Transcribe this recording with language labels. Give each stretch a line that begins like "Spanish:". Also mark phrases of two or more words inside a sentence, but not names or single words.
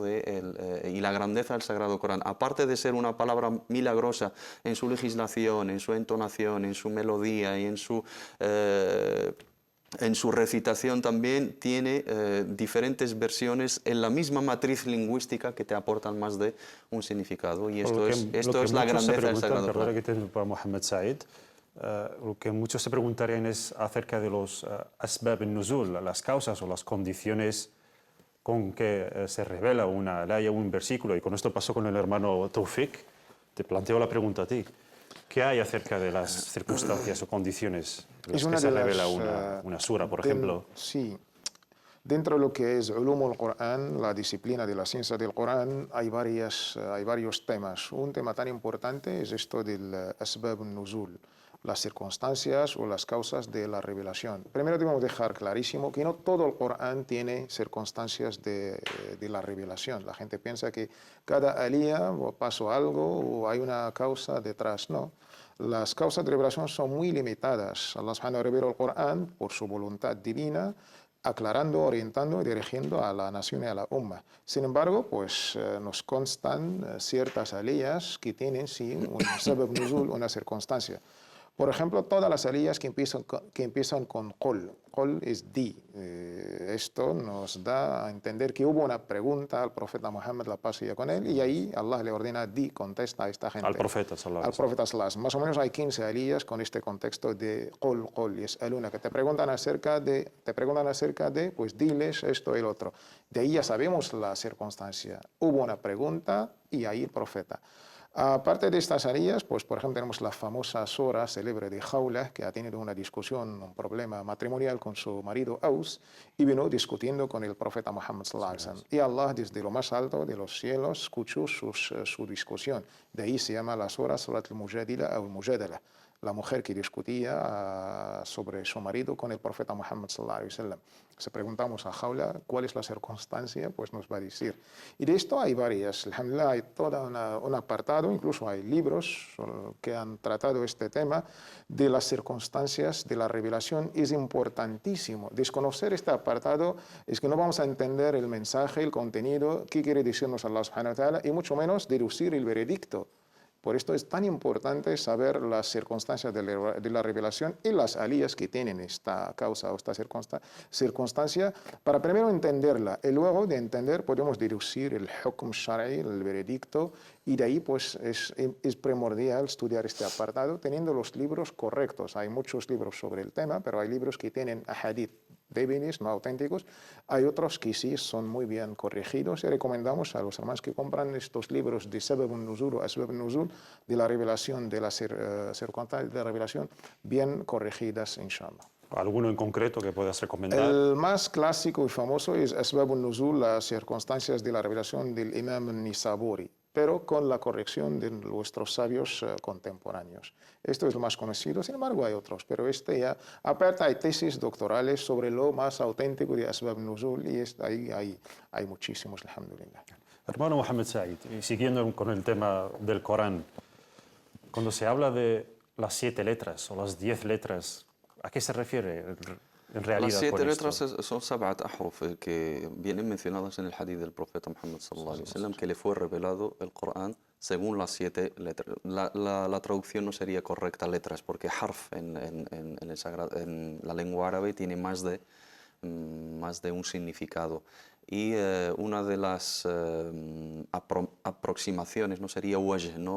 Spanish: Y la grandeza del Sagrado Corán. Aparte de ser una palabra milagrosa en su legislación, en su entonación, en su melodía y en su recitación, también tiene diferentes versiones en la misma matriz lingüística que te aportan más de un significado, y esto es la grandeza del Sagrado Corán. Que te para Mohamed Said, lo que muchos se preguntarían es acerca de los
Arabic: أسباب النزول,
Spanish: las causas o las condiciones con que se revela una ley o un versículo. Y con esto pasó con el hermano Tawfiq. Te planteo la pregunta a ti. ¿Qué hay acerca de las circunstancias o condiciones en las que se revela una sura, por ejemplo? Sí. Dentro de lo que es
Arabic: علوم القرآن,
Spanish: la disciplina de la ciencia del Qur'an, hay varios temas. Un tema tan importante es esto del
Arabic: أسباب النزول,
Spanish: las circunstancias o las causas de la revelación. Primero debemos dejar clarísimo que no todo el Corán tiene circunstancias de la revelación. La gente piensa que cada alía pasó algo o hay una causa detrás. No, las causas de revelación son muy limitadas. Allah
Arabic: سبحانه وتعالى
Spanish: reveló el Corán por su voluntad divina, aclarando, orientando y dirigiendo a la nación y a la umma. Sin embargo, pues nos constan ciertas aliyas que tienen sí un
Arabic: سبب نزول,
Spanish: una circunstancia. Por ejemplo, todas las aliyas que empiezan con qul. Qul es di. Esto nos da a entender que hubo una pregunta al profeta Muhammad, la paz sea con él, y ahí Allah le ordena di, contesta a esta gente. Al profeta,
Arabic: صلى الله عليه Al profeta صلى الله عليه وسلم.
Spanish: Más o menos hay 15 aliyas con este contexto de
Arabic: قل، قل، يسألون,
Spanish: que te preguntan acerca de, pues diles esto y el otro. De ahí ya sabemos la circunstancia. Hubo una pregunta y ahí el profeta. Aparte de estas aliyas, pues por ejemplo tenemos la famosa sura célebre de Khawla, que ha tenido una discusión, un problema matrimonial con su marido Aus, y vino discutiendo con el profeta Muhammad
Arabic: صلى الله عليه وسلم.
Spanish: Y Allah desde lo más alto de los cielos escuchó su discusión. De ahí se llama la sura Surat al-Mujadila o al-Mujadala, la mujer que discutía sobre su marido con el profeta Muhammad
Arabic: صلى الله عليه وسلم.
Spanish: Si preguntamos a Khawla cuál es la circunstancia, pues nos va a decir. Y de esto hay varias. Alhamdulillah, hay todo un apartado, incluso hay libros que han tratado este tema de las circunstancias de la revelación. Es importantísimo. Desconocer este apartado es que no vamos a entender el mensaje, el contenido, qué quiere decirnos Allah
Arabic: سبحانه وتعالى,
Spanish: y mucho menos deducir el veredicto. Por esto es tan importante saber las circunstancias de la revelación y las aliyas que tienen esta causa o esta circunstancia para primero entenderla y luego de entender podemos deducir el
Arabic: حكم شرعي,
Spanish: el veredicto, y de ahí pues es primordial estudiar este apartado teniendo los libros correctos. Hay muchos libros sobre el tema, pero hay libros que tienen ahadith débiles, no auténticos. Hay otros que sí son muy bien corregidos y recomendamos a los hermanos que compran estos libros de
Arabic: سبب النزول
Spanish: o
Arabic: أسباب النزول,
Spanish: de la revelación, de la circunstancia de la revelación, bien corregidas, inshallah. ¿Alguno en concreto que puedas recomendar? El más clásico y famoso es Asbab al-Nuzul, las circunstancias de la revelación del Imam al-Nisaburi, pero con la corrección de nuestros sabios contemporáneos. Esto es lo más conocido, sin embargo hay otros, pero este ya, aparte hay tesis doctorales sobre lo más auténtico de
Arabic: أسباب النزول
Spanish: y ahí hay muchísimos, alhamdulillah. Hermano Mohamed Said, y siguiendo con el tema del Corán, cuando se habla de las 7 letras o las 10 letras, ¿a qué se refiere en realidad? Las 7 con letras esto? son
Arabic: سبعة أحرف
Spanish: que vienen mencionadas en el hadith del profeta Muhammad
Arabic: صلى الله عليه وسلم,
Spanish: que le fue revelado el Corán según las 7 letras. La traducción no sería correcta letras, porque harf en la lengua árabe tiene más de un significado. Y una de las aproximaciones no sería wajh, ¿no?